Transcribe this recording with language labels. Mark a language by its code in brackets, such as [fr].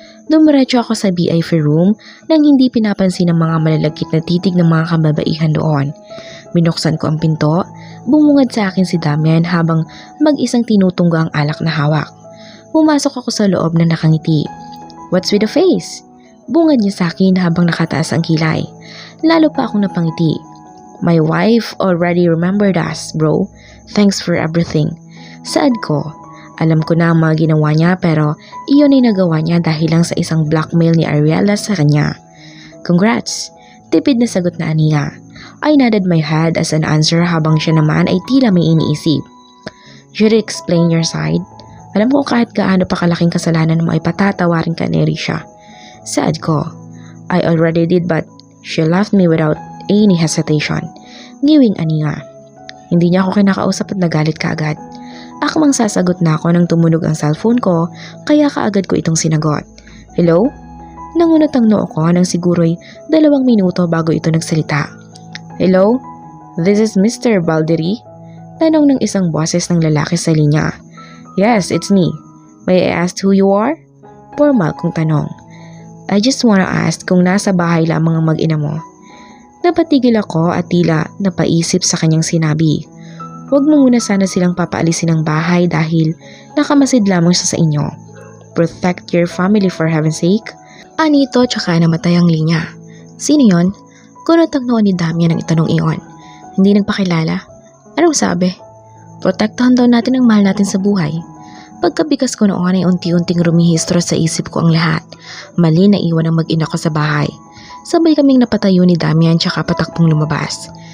[tl] Dumiretso ako sa VIP room nang hindi pinapansin ng mga malalagkit na titig ng mga kababaihan doon. Binuksan ko ang pinto, bumungad sa akin si Damian habang mag-isang tinutungga ang alak na hawak. Pumasok ako sa loob na nakangiti. [en] What's with the face? [tl] Bungad niya sa akin habang nakataas ang kilay. Lalo pa akong napangiti. [en] My wife already remembered us, bro. Thanks for everything. [tl] Saad ko. Alam ko na ang mga ginawa niya pero iyon ay nagawa niya dahil lang sa isang blackmail ni Ariella sa kanya. Congrats! Tipid na sagot na Ania. [en] I nodded my head as an answer [tl] habang siya naman ay tila may iniisip. [en] Should you explain your side? [tl] Alam ko kahit gaano pa kalaking kasalanan mo ay patatawarin ka ni Risha. Saad ko. [en] I already did but she left me without any hesitation. [tl] Ngiwing Ania. Hindi niya ako kinakausap at nagalit kaagad. Akmang sasagot na ako nang tumunog ang cellphone ko kaya kaagad ko itong sinagot. Hello? Nangunot ang noo ko nang siguro'y 2 minuto bago ito nagsalita. Hello? [en] This is Mr. Balderi? [tl] Tanong ng isang boses ng lalaki sa linya. [en] Yes, it's me. May I ask who you are? Formal [tl] kong tanong. [en] I just wanna ask [tl] kung nasa bahay lamang ang mag-ina mo. Napatigil ako at tila napaisip sa kanyang sinabi. Huwag mo muna sana silang papaalisin ng bahay dahil nakamasid lamang siya sa inyo. [en] Protect your family for heaven's sake. [tl] Anito tsaka namatay ang linya. Sino yon? Kunot ang noo ni Damian ang itanong iyon. Hindi nagpakilala. Anong sabi? Protektahan daw natin ang mahal natin sa buhay. Pagkabigas ko noon ay unti-unting rumihistro sa isip ko ang lahat. Mali na iwan ang mag-ina ko sa bahay. Sabay kaming napatayo ni Damian tsaka patakpong lumabas.